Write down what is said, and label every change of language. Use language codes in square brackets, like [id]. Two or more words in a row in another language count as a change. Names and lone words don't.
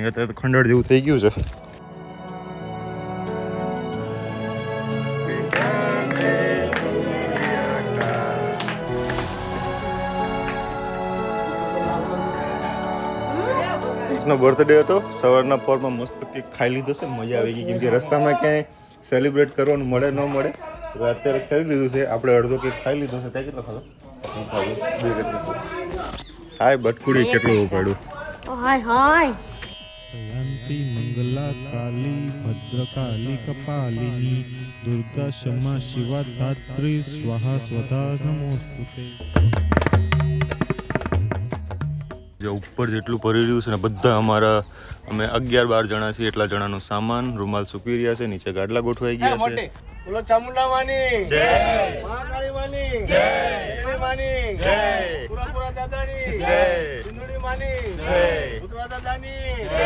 [gu] અત્યારે તો ખંડળ જેવું થઈ ગયું છે. નો બર્થડે હતો. સવારના પોરમાં મસ્ત કેક ખાઈ લીધો છે. મજા આવી ગઈ કેમ કે રસ્તામાં ક્યાંય સેલિબ્રેટ કરવાનું મળે ન મળે તો અત્યારે ખાઈ લીધું છે. આપણે અડધો કેક ખાઈ લીધો છે. ત્યાં કેટલો ખાધો? હાય બટકુડી કેટલું ઉપાડ્યું. હાય હાય [sa] जयंती मंगला काली भद्रकाली कपालिनी दुर्गा क्षमा शिवा धात्री स्वाहा स्वधा नमोस्तुते. [gu] જે ઉપર જેટલું ભરી રહ્યું છે ને બધા અમારા અમે 11-12 જણા છીએ. એટલા જણાનો સામાન રૂમાલ સૂકવી રહ્યા છે. નીચે ગાડલા ગોઠવાઈ ગયા છે. બોલો ચામુંડા માની જય, મહાકાળી માની જય, દેવી માની જય, પુરાપુરા દાદાની જય, સિંધુડી માની જય, ઉતરા દાદાની જય.